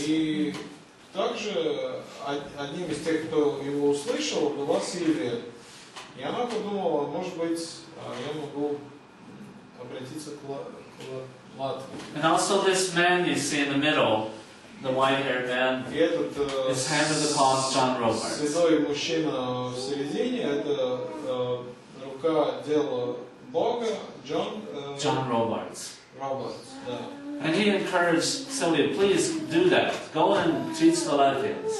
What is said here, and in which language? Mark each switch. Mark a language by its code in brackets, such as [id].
[ru] И также одним из тех, кто его услышал, была Сильвия. И она подумала, может быть, я могу обратиться к Латвии. [en] And also this man you see in the middle, the white-haired man, [ru] И этот [en] is hand of the cause John Robards. [ru] седой мужчина в середине, это рука дела Бога, John [en] Robards. [ru] Roberts, да. [en] And he encouraged Sylvia, please do that. Go and teach the Latvians.